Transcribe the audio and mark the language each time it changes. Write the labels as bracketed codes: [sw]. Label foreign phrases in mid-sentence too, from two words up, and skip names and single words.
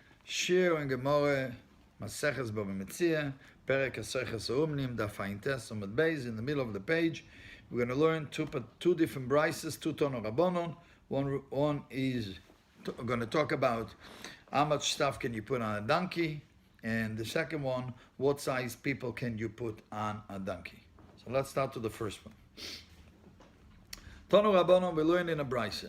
[he] שיעור [en] in Gemara, [he] מסכת בבא פרק השוכר האומנין, דף ע"ט עמוד בייס, [en] in the middle of the page. We're going to learn two different brises, two [he] tono rabbanon. [en] One is going to talk about how much stuff can you put on a donkey, and the second one, what size people can you put on a donkey. So let's start with the first one. [he] Tono rabbanon, [en] we learn in a brise.